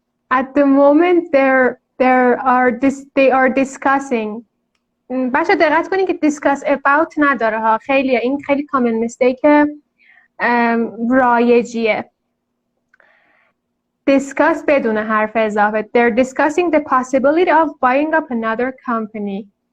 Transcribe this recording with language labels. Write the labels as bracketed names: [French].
[English] At the moment, they are discussing. [Persian] بچه دقت کنید که discuss about نداره ها. این خیلی common mistake رایجیه. Discuss بدون حرف اضافه. [English] They're discussing the possibility of buying up another company.